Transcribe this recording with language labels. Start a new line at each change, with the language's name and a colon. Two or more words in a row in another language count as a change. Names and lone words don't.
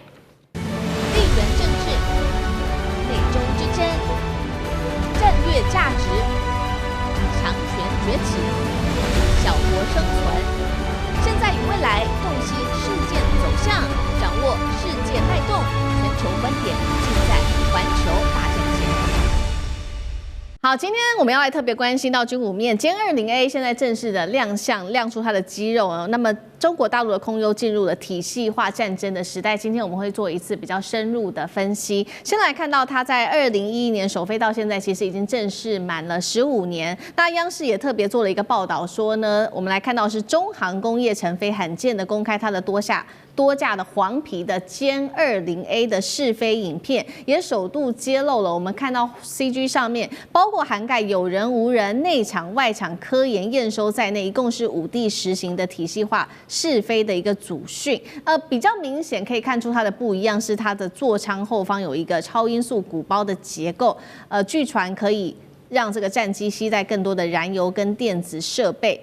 Chinese: 地緣政治、內中之爭、戰略價值、強權崛起。小國生存，現在與未來洞悉事件走向，掌握世界脈動，全球觀點盡在環球大戰線。好，今天我們要來特別關心到軍武面，殲 20A 現在正式的亮相，亮出它的肌肉哦。那麼中國大陸的空優進入了體系化戰爭的時代，今天我們會做一次比較深入的分析。先來看到它在2011年首飛到現在，其實已經正式滿了15年。那央視也特別做了一個報道說呢，我們來看到是中航工業成飛罕見的公開它的多架的黃皮的殲20A 的試飛影片，也首度揭露了我們看到 CG 上面包括涵蓋有人無人、內場外場科研驗收在內，一共是5地實行的體系化試飛的一個組訓。比較明顯可以看出它的不一樣是它的座艙後方有一個超音速鼓包的結構，據傳可以讓這個戰機攜帶更多的燃油跟電子設備。